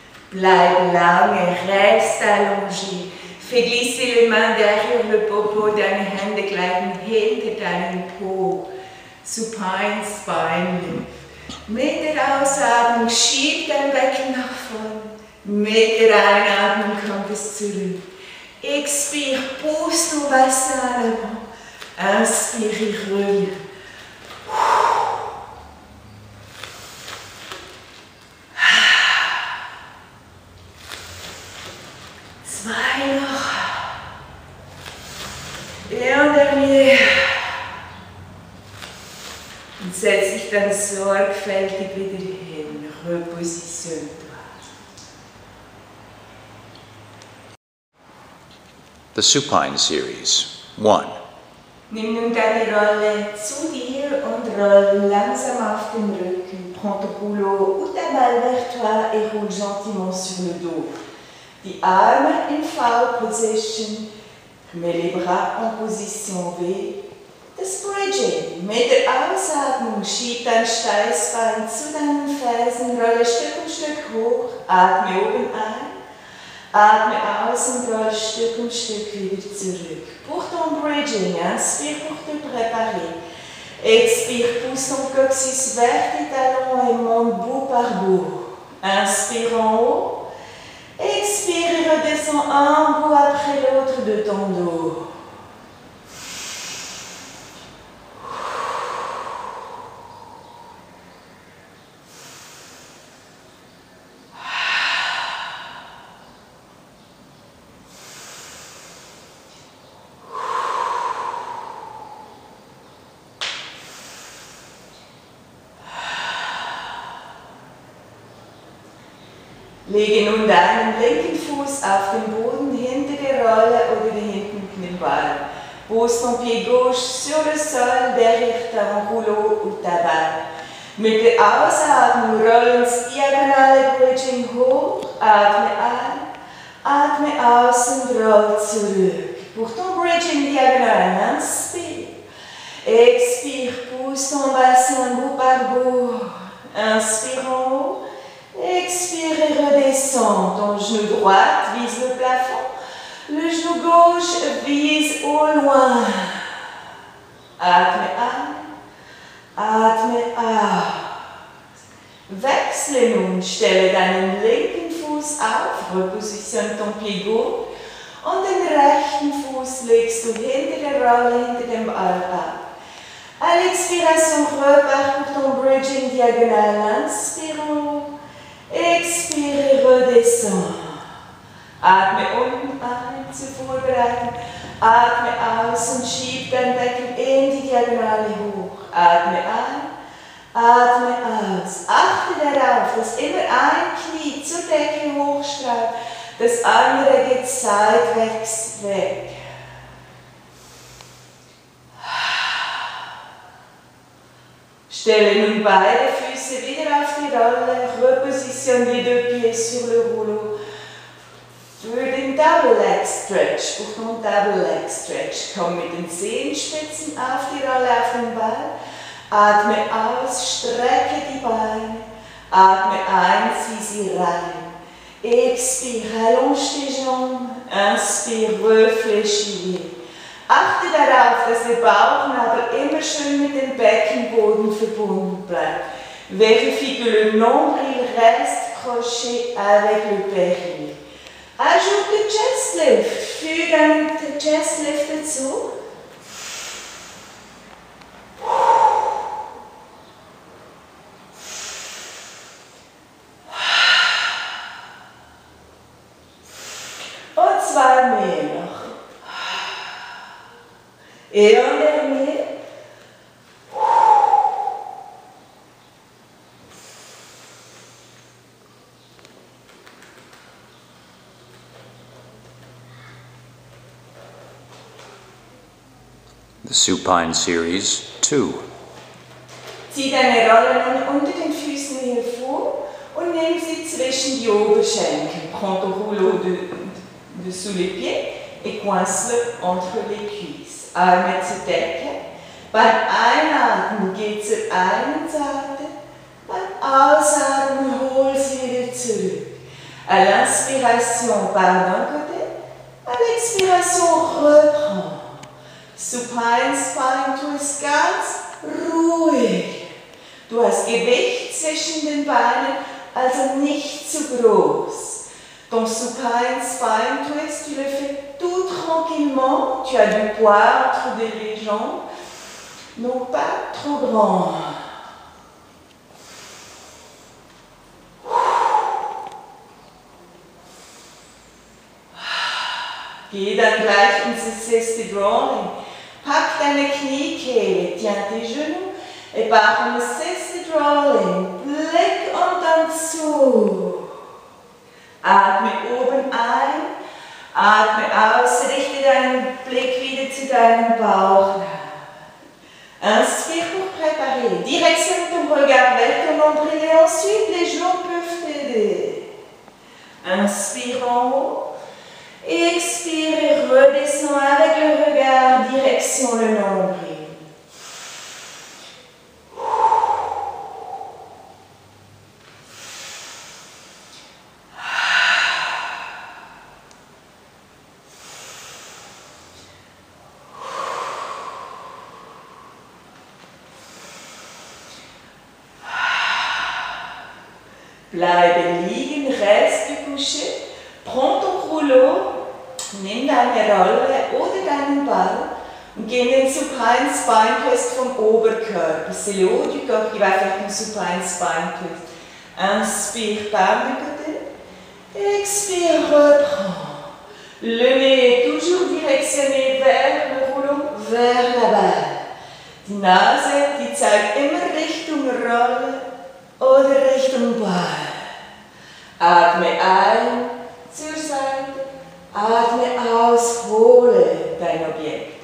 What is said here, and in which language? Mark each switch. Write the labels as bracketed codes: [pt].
[de] Bleib lange, [fr] reste allongé. Fais glisser les mains derrière le popo, [de] deine Hände gleiten hinter deinen Po. [en] Supine Spine Lift. [de] Mit der Ausatmung schieb dein Becken nach vorne. Mit der Einatmung kommt es zurück. [fr] Expire, pousse ton bassin à l'avant. Inspire, reviens. [de] Zwei noch. [fr] Et un dernier. [de] Und setz dich dann sorgfältig wieder hin. [fr] Repositionne-toi. [en] The Supine Series. 1. [de] Nimm nun deine Rolle zu dir und roll langsam auf den Rücken. [fr] Prends ton rouleau ou ta balle vers toi et roule gentiment sur le dos. [de] Die Arme in V-Position, [fr] mets les bras en position V. [de] Das Bridging. Mit der Ausatmung schieb dein Steißbein zu deinen Fersen, rolle Stück um Stück hoch, atme oben ein. Atme aus und roll Stück um Stück wieder zurück. [fr] Pour ton bridging, inspire pour te préparer. Expire, pousse ton coccyx vers tes talons et monte bout par bout. Inspire en haut. Expire et redescends un bout après l'autre de ton dos. [de] Lege nun deinen linken Fuß auf den Boden hinter der Rolle oder den hinten Ball. [fr] Pose ton pied gauche sur le sol derrière ton rouleau ou ta balle. [de] Mit der Ausatmung roll ins diagonale Bridging hoch, atme ein, atme aus und roll zurück. [fr] Pour ton bridging diagonal, inspire. Expire, pousse ton bassin bout par bout. Inspire en haut. Expire et redescends. Ton genou droit vise le plafond. Le genou gauche vise au loin. [de] Atme ein. Atme aus. Wechsle nun. Stelle deinen linken Fuß auf. Repositionne ton pied gauche. Und den rechten Fuß legst du hinter der Rolle, hinter dem Ball ab. À l'expiration, repars pour ton bridging diagonal. Inspire en haut. Expire et redescends. Atme unten ein, zur Vorbereitung. Atme aus und schieb dein Becken in die Diagonale hoch. Atme ein, atme aus. Achte darauf, dass immer ein Knie zur Decke hochstrahlt. Das andere geht seitwärts weg. Stelle nun beide Füße wieder auf die Rolle. [fr] Repositionne les deux pieds sur le rouleau. [de] Für den Double Leg Stretch, [fr] pour ton Double Leg Stretch. [de] Komm mit den Zehenspitzen auf die Rolle, auf den Ball. Atme aus, strecke die Beine. Atme ein, zieh sie rein. [fr] Expire, allonge tes jambes. Inspire, réfléchis. [de] Achte darauf, dass der Bauchnabel immer schön mit dem Beckenboden verbunden bleibt. [fr] Vérifie que le nombril reste croché avec le périnée. Ajoute le chest lift. [de] Füge deinen chest lift dazu. Und zwei mehr noch. [fr] Et un dernier. [en] The Supine Series 2. [de] Zieh deine Rolle nun unter den Füßen hervor und nimm sie zwischen die Oberschenkel. [fr] Prends ton rouleau dessous les pieds et coince-le entre les cuisses. [de] Arme zur Decke. Beim Einatmen geh zur einen Seite, beim Ausatmen hol sie wieder zurück. [fr] À l'inspiration, pars d'un côté, à l'expiration, reprends. [de] Supine Spine Twist ganz ruhig. Du hast Gewicht zwischen den Beinen, also nicht zu groß. [fr] Ton Supine Spine Twist, tu le fais tout tranquillement. Tu as du poids entre les jambes, non pas trop grand. [de] Geh dann gleich ins Assisted Rolling. Pack deine Kniekehle, [fr] tiens tes genoux et pars en Assisted Rolling. [de] Blick und dann zu. Atme oben ein, atme aus, richte deinen Blick wieder zu deinem Bauch. [fr] Inspire pour préparer. Directionne ton regard vers ton nombril et ensuite les genoux peuvent t'aider. Inspire en haut. Expire et redescends avec le regard, direction le nombril. [de] Bleibe liegen, [fr] reste couché. Prends ton rouleau, [de] nimm deine Rolle oder deinen Ball und geh in den Supine Spine Twist vom Oberkörper. [fr] C'est le haut du corps qui va faire ton Supine Spine Twist. Inspire par le côté. Expire, reprends. Le nez est toujours directionné vers le rouleau, vers la balle. [de] Die Nase, die zeigt immer Richtung Rolle oder Richtung Ball. Atme ein, zur Seite. Atme aus, hole dein Objekt.